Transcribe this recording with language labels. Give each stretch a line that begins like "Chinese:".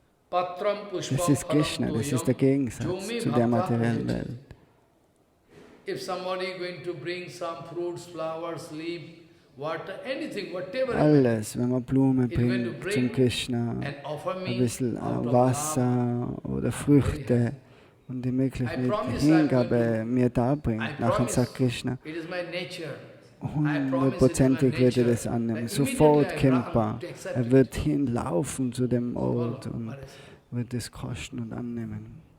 German: Das ist Krishna, das ist der Gegensatz zu der materiellen Welt.
English: If somebody going to bring some fruits, flowers, leaf, water, anything, whatever.
German: Alles, wenn man Blumen bringt zum Krishna, ein bisschen Wasser oder Früchte und die Möglichkeit Hingabe mir darbringt, nachher sagt Krishna, 100%ig wird er das annehmen. Sofort kommt er wird hinlaufen zu dem Ort und wird es kosten und annehmen.